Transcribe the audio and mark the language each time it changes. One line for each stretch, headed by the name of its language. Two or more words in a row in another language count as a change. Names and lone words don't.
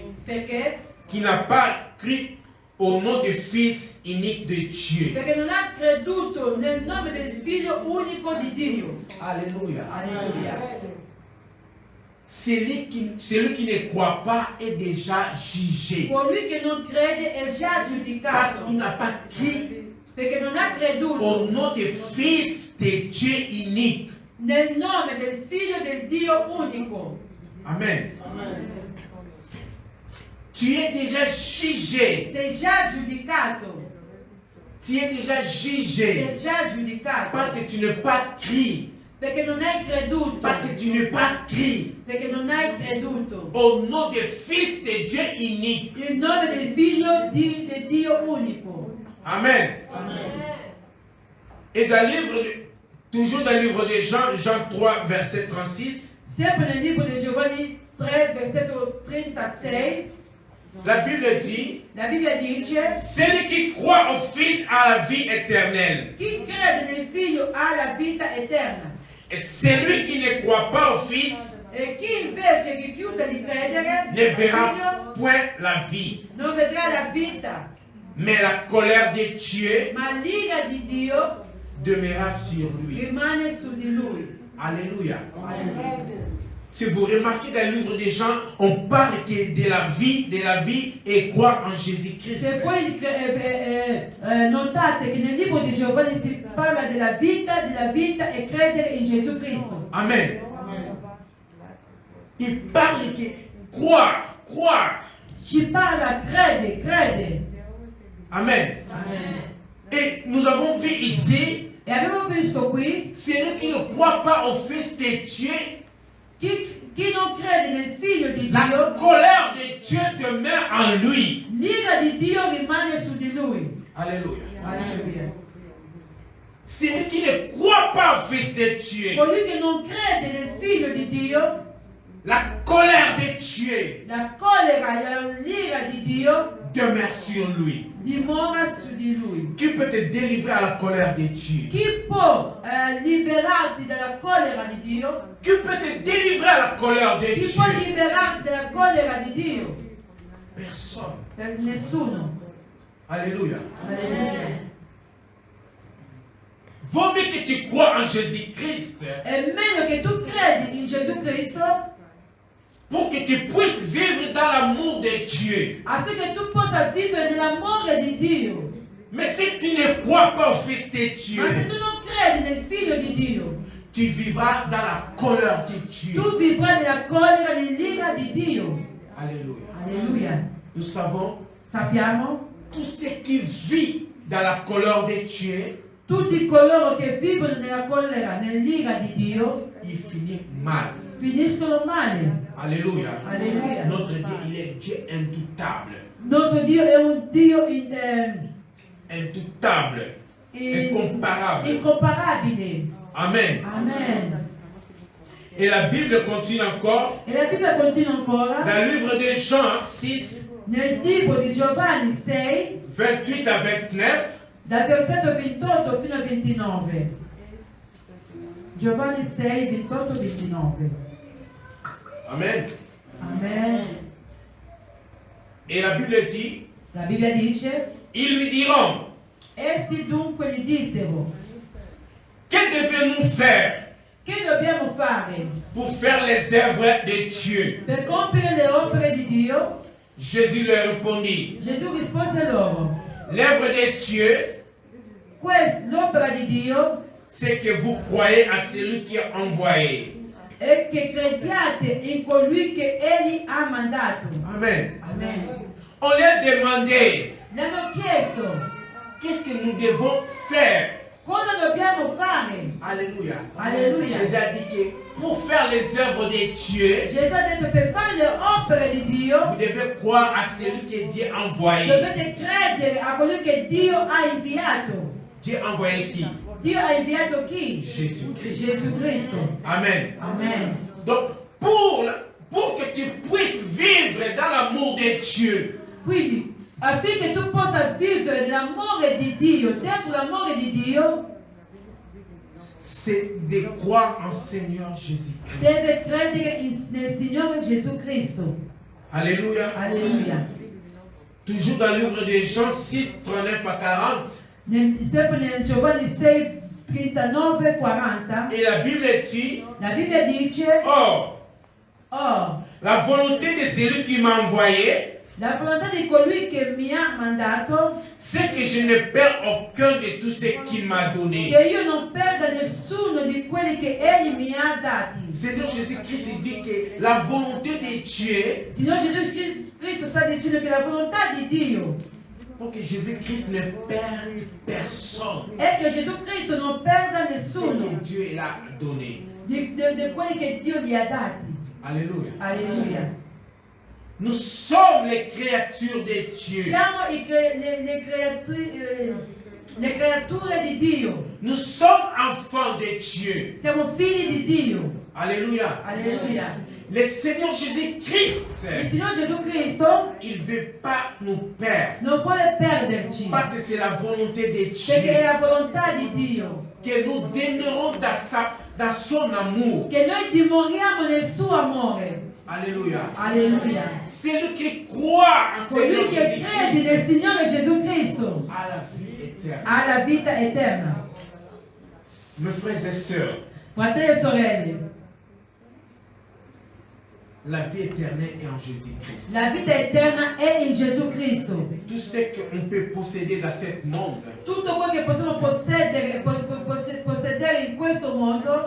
Italian: perché
French: qui n'a pas cru au nom du Fils unique de Dieu.
Italian: non ha creduto nel nome del Figlio unico di Dio.
French: Alléluia.
Italian: Alleluia.
French: Celui qui ne croit pas est déjà jugé.
Italian: Colui che non crede è già
French: Parce
Italian: giudicato,
French: qu'il n'a pas cru
Italian: perché non ha creduto
French: au nom du Fils de Dieu unique.
Italian: nel nome del Figlio del Dio unico.
French: Amen. Tu es déjà jugé.
Italian: Sei già giudicato,
French: Tu es déjà jugé.
Italian: sei già giudicato,
French: Parce que tu n'es pas cru.
Italian: perché non hai creduto,
French: Parce que tu n'es pas cru
Italian: perché non hai creduto
French: au nom du Fils de Dieu unique.
Italian: il nome del Figlio del Dio unico.
French: Amen.
Italian: Et dans le livre, toujours dans le livre de Jean, Jean 3, verset 36,
French: Sempre nel libro di Giovanni 3, versetto 36,
Italian: la Bible dit,
French: la Bibbia dice:
Italian: celui qui croit au Fils a la vie éternelle.
French: chi crede nel Figlio ha la vita eterna,
Italian: Et celui qui ne croit pas au Fils
French: e chi invece rifiuta di credere
Italian: ne
French: nel
Italian: verra
French: Figlio
Italian: point la vie,
French: non vedrà la vita,
Italian: mais la colère de Dieu
French: ma l'ira di Dio
Italian: demeurera sur lui.
French: rimane su di lui.
Italian: Alléluia.
French: Si vous remarquez dans le livre des Jean, on parle que de la vie et croire en Jésus-Christ.
Italian: Se voi notate che nel libro di Giovanni si parla della vita e credere in Gesù Cristo.
French: Amen. Il parle que croire.
Italian: Ci parla crede.
French: Amen.
Italian: Amen.
French: Et nous avons vu ici,
Italian: E abbiamo visto qui
French: celui qui ne croit pas au Fils de Dieu,
Italian: chi non crede nel Figlio di
French: la
Italian: Dio,
French: colère de Dieu demeure en lui.
Italian: l'ira di Dio rimane su di lui.
French: Alléluia.
Italian: Alleluia.
French: Celui qui ne croit pas au Fils de Dieu,
Italian: Colui che non crede nel Figlio di Dio,
French: la colère de Dieu
Italian: la collera, l'ira di Dio
French: demeure sur lui.
Italian: dimora su di lui.
French: Qui peut te délivrer à la colère de Dieu?
Italian: Chi può liberarti dalla collera di Dio?
French: Qui peut te délivrer à la colère de
Italian: Chi
French: Dieu?
Italian: può liberarti dalla collera di Dio?
French: Personne.
Italian: Per nessuno.
French: Alléluia.
Italian: Alleluia.
French: Vaut mieux que tu crois en Jésus-Christ
Italian: È meglio che tu credi in Gesù Cristo
French: pour que tu puisses vivre dans l'amour de Dieu.
Italian: affinché tu possa vivere nell'amore di Dio.
French: Mais si tu ne crois pas au Fils de
Italian: Ma se
French: Dieu,
Italian: tu non credi nel Figlio di Dio,
French: tu vivras dans la colère de Dieu.
Italian: tu vivrai nella collera, nell'ira di Dio.
French: Alléluia.
Italian: Alleluia.
French: Nous savons,
Italian: Sappiamo,
French: tout ce qui vit dans la colère de Dieu,
Italian: tutti coloro che vivono nella collera, nell'ira di Dio,
French: il finit mal.
Italian: finiscono male.
French: Alléluia.
Italian: Alléluia.
French: Notre Dieu, il est Dieu indoutable.
Italian: Nostro Dio è un Dio
French: Indoutable. Incomparable.
Italian: incomparabile.
French: Amen.
Italian: Amen.
French: Et la Bible continue encore.
Italian: E la Bibbia continua ancora.
French: Dans le livre de Jean 6,
Italian: Nel libro di Giovanni 6,
French: 28 à 29.
Italian: dal versetto 28 fino a 29. Giovanni 6, 28, 29.
French: Amen.
Italian: Amen.
French: Et la Bible dit,
Italian: La Bibbia dice,
French: ils lui diront,
Italian: essi dunque gli dissero,
French: que devons-nous faire
Italian: che dobbiamo fare
French: pour faire les œuvres de Dieu?
Italian: per compiere le opere di Dio?
French: Jésus leur répondit,
Italian: Gesù rispose loro,
French: l'œuvre de Dieu,
Italian: l'opera di Dio
French: c'est que vous croyez à celui qui a envoyé.
Italian: è che crediate in colui che Egli ha mandato.
French: Amen.
Italian: Amen.
French: On leur demandait,
Italian: Gli hanno chiesto,
French: qu'est-ce que nous devons faire?
Italian: cosa dobbiamo fare?
French: Alléluia.
Italian: Alléluia.
French: Jésus a dit que pour faire les œuvres de Dieu,
Italian: Gesù ha detto per fare le opere di Dio
French: vous devez croire à celui que Dieu a envoyé.
Italian: dovete credere a colui che Dio ha inviato.
French: Dieu a envoyé qui?
Italian: Dio ha inviato chi?
French: Jésus-Christ.
Italian: Gesù Cristo.
French: Amen.
Italian: Amen.
French: Donc, pour que tu puisses vivre dans l'amour de Dieu,
Italian: Quindi, affinché tu possa vivere nell'amore di Dio, dentro l'amore di Dio,
French: c'est de croire en Seigneur Jésus-Christ.
Italian: deve credere nel Signore Gesù Cristo.
French: Alléluia.
Italian: Alleluia.
French: Toujours dans le livre de Jean 6, 39 à 40.
Italian: Sempre nel Giovanni 6, 39, 40,
French: Et la Bible dit,
Italian: la Bibbia dice,
French: or,
Italian: la
French: volonté de celui qui m'a envoyé,
Italian: la volontà di colui che mi ha mandato,
French: c'est que je ne perds aucun de tout ce qu'il m'a donné.
Italian: che io non perda nessuno di quelli che Egli mi ha dati.
French: Seigneur Jésus-Christ dit que la volonté de Dieu,
Italian: Signore Gesù Cristo sta dicendo che la volontà di Dio
French: pour que Jésus-Christ ne perde personne,
Italian: è che Gesù Cristo non perda
French: ce
Italian: nessuno
French: que Dieu l'a donné.
Italian: di quelli che Dio gli ha dati.
French: Alléluia.
Italian: Alleluia.
French: Nous sommes les créatures de Dieu.
Italian: Siamo le creature di Dio.
French: Nous sommes enfants de Dieu.
Italian: Siamo figli di Dio.
French: Alléluia.
Italian: Alleluia.
French: Le Seigneur Jésus-Christ,
Italian: Il Signore Gesù Cristo
French: il ne veut pas nous perdre.
Italian: non vuole perderci,
French: Parce que c'est la volonté de
Italian: perché è
French: Dieu.
Italian: la volontà di Dio
French: Que nous demeurons dans son amour.
Italian: che noi dimoriamo nel suo amore.
French: Alléluia.
Italian: Alleluia.
French: Celui qui croit en Seigneur
Italian: Colui che crede
French: Jésus-Christ
Italian: nel Signore Gesù Cristo
French: a la vie éternelle.
Italian: ha la vita eterna.
French: Mes frères et sœurs,
Italian: Fratelli e sorelle,
French: la vie éternelle est en Jésus-Christ.
Italian: la vita eterna è in Gesù Cristo.
French: Tout ce qu'on peut posséder dans ce monde
Italian: Tutto quello che possiamo possedere in questo mondo